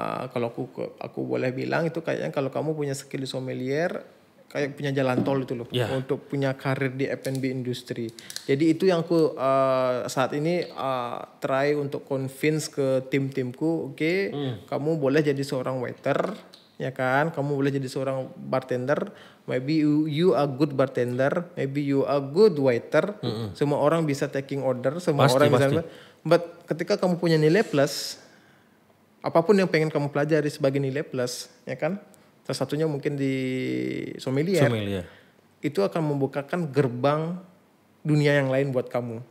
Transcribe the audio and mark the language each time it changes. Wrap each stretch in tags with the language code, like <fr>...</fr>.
<id>Kalau aku boleh bilang itu kayaknya kalau kamu punya skill di sommelier kayak punya jalan tol itu loh untuk punya karir di F&B industri. Jadi itu yang aku saat ini</id> <en>try</en> <id>untuk</id> <en>convince</en> <id>ke tim-timku, kamu boleh jadi seorang waiter, ya kan? Kamu boleh jadi seorang bartender.</id> <en>Maybe you are good bartender, maybe you are good waiter.</en> <id>Semua orang bisa</id> <en>taking order,</en> <id>semua orang bisa.</id> <en>But</en> <id>ketika kamu punya nilai plus, apapun yang pengen kamu pelajari sebagai nilai plus, ya kan? Salah satunya mungkin di sommelier. Itu akan membukakan gerbang dunia yang lain buat kamu.</id>